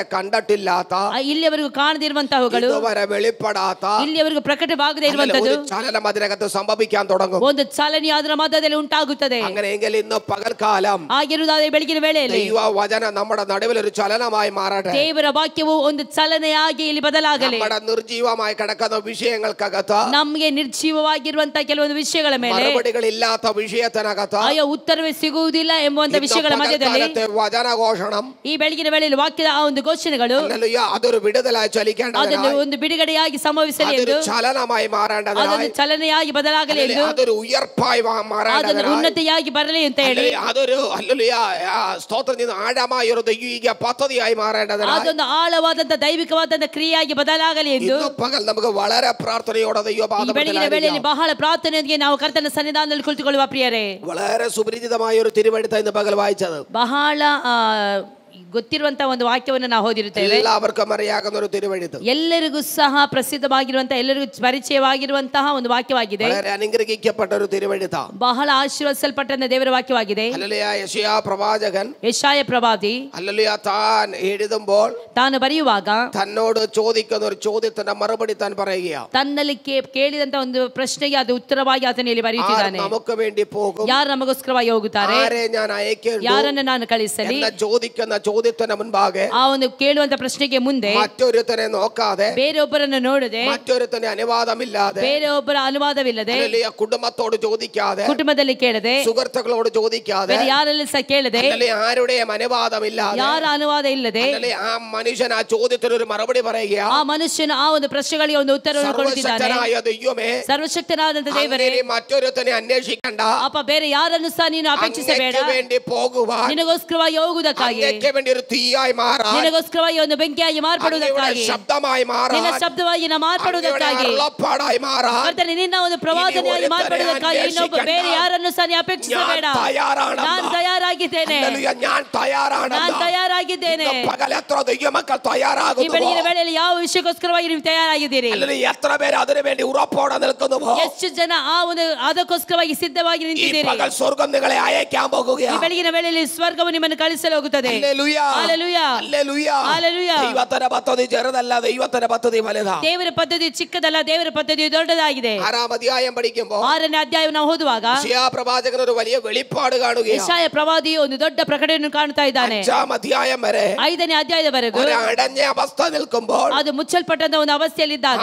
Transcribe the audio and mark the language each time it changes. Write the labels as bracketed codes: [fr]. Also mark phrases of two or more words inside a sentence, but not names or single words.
[ml] ഇതുവരെ കണ്ടിട്ടില്ലാത്ത, [kn] ಇಲ್ಲಿಯವರೆಗೂ ಕಾಣದಿರುವಂತಹವುಗಳು [ml] ഇതുവരെ വെളിപ്പെടാത്ത, [kn] ಇಲ್ಲಿಯವರೆಗೂ ಪ್ರಕಟವಾಗದೇ ಇರುವಂತದ್ದು [ml] ഒരു ചലനം അതിനകത്ത് സംഭവിക്കാൻ തുടങ്ങും. [kn] ಒಂದು ಚಲನೆ ಅದರ ಮಧ್ಯದಲ್ಲಿ ಉಂಟಾಗುತ್ತದೆ. [ml] അങ്ങനെയെങ്കിൽ ഇന്ന് പകൽക്കാലം [kn] ಆಗಿರುವುದಾದರೆ ಬೆಳಗಿನ ವೇಳೆಯಲ್ಲಿ [ml] ദൈവ വചനം നമ്മുടെ നടുവിൽ ഒരു ചലനമായി മാറട്ടെ. [kn] ದೇವರ ವಾಕ್ಯವು ಒಂದು ಚಲನೆಯಾಗಿ ಇಲ್ಲಿ ಬದಲಾಗಲಿ. [ml] നമ്മുടെ നിർജീവമായി കിടക്കുന്ന വിഷയങ്ങൾക്കകത്ത്, [kn] ನಮಗೆ ನಿರ್ಜೀವವಾಗಿರುವಂತಹ ಕೆಲವೊಂದು ವಿಷಯಗಳ ಮೇಲೆ, [ml] മറുപടികളില്ലാത്ത വിഷയത്തിനകത്ത്, [kn] ಆಯಾ ಉತ್ತರವೇ ಸಿಗುವುದಿಲ್ಲ ಎಂಬುವಂತ ವಿಷಯಗಳ ಮಧ್ಯದಲ್ಲಿ [ml] വചനഘോഷണം, [kn] ಈ ಬೆಳಗಿನ ವೇಳೆಯಲ್ಲಿ ವಾಕ್ಯದ ಆ ಒಂದು ಘೋಷಣೆಗಳು [ml] അതൊരു വിടുതലായി ചലിക്കേണ്ടത്, [kn] ಅದನ್ನು ಒಂದು ಬಿಡುಗಡೆಯಾಗಿ ಸಂಭವಿಸಲಿ ಎಂದು, [ml] ചലനമായി മാറേണ്ടത്, [kn] ಅದನ್ನು ಚಲನೆಯಾಗಿ ಬದಲಾಗಲಿ ಎಂದು, [ml] അതൊരു ഉയർപ്പായി മാറേണ്ടത്, [kn] ಅದನ್ನು ಉನ್ನತಿಯಾಗಿ ಬರಲಿ ಅಂತ ಹೇಳಿ, [ml] അതൊരു സ്തോത്രത്തിന് ആഴമായ ഒരു ദൈവിക പദ്ധതിയായി മാറേണ്ടത്, [kn] ಅದೊಂದು ಆಳವಾದಂತ ದೈವಿಕವಾದಂತ ಕ್ರಿಯೆಯಾಗಿ ಬದಲಾಗಲಿ ಎಂದು [ml] പകൽ നമുക്ക് വളരെ പ്രാർത്ഥനയോടെ [kn] ಬೆಳಗಿನ ವೇಳೆಯಲ್ಲಿ ಬಹಳ ಪ್ರಾರ್ಥನೆಯೊಂದಿಗೆ ನಾವು ಕರ್ತನ ಸನ್ನಿಧಾನದಲ್ಲಿ ಕುಳಿತುಕೊಳ್ಳುವ ಪ್ರಿಯರೇ. [ml] വളരെ സുപരിചിതമായ ഒരു തിരുവെഴുത്ത ഇന്ന് പകൽ വായിച്ചത്, [kn] ಬಹಳ ಗೊತ್ತಿರುವಂತಹ ಒಂದು ವಾಕ್ಯವನ್ನು ನಾವು ಓದಿರುತ್ತೇವೆ. [ml] എല്ലാവർക്കും അറിയാവുന്ന ഒരു തിരുവെഴുത്ത്, [kn] ಎಲ್ಲರಿಗೂ ಸಹ ಪ್ರಸಿದ್ಧವಾಗಿರುವಂತಹ, ಎಲ್ಲರಿಗೂ ಪರಿಚಯವಾಗಿರುವಂತಹ ಒಂದು ವಾಕ್ಯವಾಗಿದೆ. [ml] വളരെ അനുഗ്രഹിക്കപ്പെട്ട ഒരു തിരുവെഴുത്ത, [kn] ಬಹಳ ಆಶೀರ್ವದಿಸಲ್ಪಟ್ಟ ದೇವರ ವಾಕ್ಯವಾಗಿದೆ. [ml] യെശയ്യാ പ്രവാചകൻ, [kn] ಯೆಶಾಯ ಪ್ರವಾದಿ [ml] താൻ എഴുതുമ്പോൾ [kn] ತಾನು ಬರೆಯುವಾಗ [ml] തന്നോട് ചോദിക്കുന്ന ഒരു ചോദ്യത്തിന്റെ മറുപടി താൻ പറയുക. [kn] ತನ್ನಲ್ಲಿ ಕೇಳಿದಂತ ಒಂದು ಪ್ರಶ್ನೆಗೆ ಅದು ಉತ್ತರವಾಗಿ ಆತನು ಇಲ್ಲಿ ಬರೆಯುತ್ತಿದ್ದಾನೆ. [ml] നമുക്ക് വേണ്ടി പോകും, [kn] ಯಾರು ನಮಗೋಸ್ಕರವಾಗಿ ಹೋಗುತ್ತಾರೆ, [ml] ആരെ ഞാൻ അയക്കേണ്ടു, [kn] ಯಾರನ್ನು ನಾನು ಕಳಿಸಲಿ [ml] എന്ന ചോദിക്കുന്ന ചോദ്യത്തിന് മുൻപാകെ, [kn] ಆ ಒಂದು ಕೇಳುವಂತ ಪ್ರಶ್ನೆಗೆ ಮುಂದೆ [ml] മറ്റൊരുത്തനെ നോക്കാതെ, [kn] ಬೇರೊಬ್ಬರನ್ನು ನೋಡದೆ, [ml] മറ്റൊരുത്തനെ അനുവാദമില്ലാതെ, [kn] ಬೇರೊಬ್ಬರ ಅನುವಾದವಿಲ್ಲದೆ, [ml] കുടുംബത്തോട് ചോദിക്കാതെ, [kn] ಕುಟುಂಬದಲ್ಲಿ ಕೇಳದೆ, [ml] സുഹൃത്തുക്കളോട് ചോദിക്കാതെ, [kn] ಬೇರೆ ಯಾರಲ್ಲಿ ಸಹ ಕೇಳದೆ, [ml] ആരുടെയും അനുവാദമില്ലാതെ, [kn] ಯಾರ ಅನುವಾದ ಇಲ್ಲದೆ [ml] ആ മനുഷ്യൻ ആ ചോദ്യത്തിന് ഒരു മറുപടി പറയുക. [kn] ಆ ಮನುಷ್ಯನು ಆ ಒಂದು ಪ್ರಶ್ನೆಗಳಿಗೆ ಒಂದು ಉತ್ತರವನ್ನು ಕೊಡುತ್ತಿದ್ದಾನೆ. ಸರ್ವಶಕ್ತನಾದಂತ ದೇವರೇ, [ml] മറ്റൊരുത്തനെ അന്വേഷിക്കണ്ട, [kn] ಅಪ್ಪ ಬೇರೆ ಯಾರನ್ನು ಸಹ ನೀನು ಅಪೇಕ್ಷಿಸಬೇಡ, [ml] വേണ്ടി പോകുവാൻ, [kn] ನಿನಗೋಸ್ಕರವಾಗಿ ಹೋಗುವುದಕ್ಕಾಗಿ, [ml] വേണ്ടി ഒരു തീയായി മാറാൻ, [kn] ನಿನಗೋಸ್ಕರವಾಗಿ ಒಂದು ಬೆಂಕಿಯಾಗಿ ಮಾರ್ಪಡುವುದಕ್ಕಾಗಿ, [ml] ശബ്ദമായി മാറാൻ, [kn] ನಿನ್ನ ಶಬ್ದವಾಗಿ ಮಾರ್ಪಡುವುದಕ್ಕಾಗಿ, ಕರ್ತನೇ ನಿನ್ನ ಒಂದು ಪ್ರವಾದನೆಯಾಗಿ ಮಾರ್ಪಡುವುದಕ್ಕಾಗಿ ಇನ್ನೊಬ್ಬ ಬೇರೆ ಯಾರನ್ನು ಸಹ ನೀನು ಅಪೇಕ್ಷಿಸಬೇಡ. ನಾನು ತಯಾರಾಗಿದ್ದೇನೆ, [ml] ഞാൻ തയ്യാറാണ്, [kn] ನಾನು ತಯಾರಾಗಿದ್ದೇನೆ. [ml] പകൽ എത്ര ദൈവമക്കൾ തയ്യാറാകുന്നു, [kn] ಈ ಬೆಳಗಿನ ವೇಳೆಯಲ್ಲಿ ಯಾವ ವಿಷಯಕ್ಕೋಸ್ಕರವಾಗಿ ನೀವು ತಯಾರಾಗಿದ್ದೀರಿ, [ml] എത്ര പേര് അതിനു വേണ്ടി ഉറപ്പോടെ നിൽക്കുന്നു, [kn] ಎಷ್ಟು ಜನ ಆ ಒಂದು ಅದಕ್ಕೋಸ್ಕರವಾಗಿ ಸಿದ್ಧವಾಗಿ ನಿಂತಿದ್ದೀರಿ. [ml] പകൽ സ്വർഗ്ഗം നിങ്ങളെ അയക്കാൻ പോകുകയാണ്. [kn] ಈ ಬೆಳಗಿನ ವೇಳೆಯಲ್ಲಿ ಸ್ವರ್ಗವು ನಿಮ್ಮನ್ನು ಕಳಿಸಲು ಹೋಗುತ್ತದೆ. [ml] ഹല്ലേലൂയ, [kn] ಹಲ್ಲೆಲೂಯಾ, [ml] ഹല്ലേലൂയ, [kn] ಹಲ್ಲೆಲೂಯಾ. [ml] ദൈവത്തിന്റെ പദ്ധതി ചെറുതല്ല, ദൈവത്തിന്റെ പദ്ധതി വലുതാണ്. [kn] ದೇವರ ಪದ್ಧತಿ ಚಿಕ್ಕದಲ್ಲ, ದೇವರ ಪದ್ಧತಿ ದೊಡ್ಡದಾಗಿದೆ. [ml] 6ാം അധ്യായം പഠിക്കുമ്പോൾ [kn] 6ನೇ ಅಧ್ಯಾಯ ನಾವು ಓದುವಾಗ [ml] യെശയ്യാ പ്രവാചകൻ ഒരു വലിയ വെളിപ്പാട് കാണുകയാണ്. [kn] ಯೆಶಾಯ ಪ್ರವಾದಿ ಒಂದು ದೊಡ್ಡ ಪ್ರಕಟಣೆಯನ್ನು ಕಾಣ್ತಾ ಇದ್ದಾನೆ. [ml] 5ാം അധ്യായം വരെ, [kn] 5ನೇ ಅಧ್ಯಾಯದವರೆಗೂ [ml] ഒരു അടഞ്ഞ അവസ്ഥ നിൽക്കുമ്പോൾ, [kn] ಅದು ಮುಚ್ಚಲ್ಪಟ್ಟಂತ ಒಂದು ಅವಸ್ಥೆಯಲ್ಲಿದ್ದಾಗ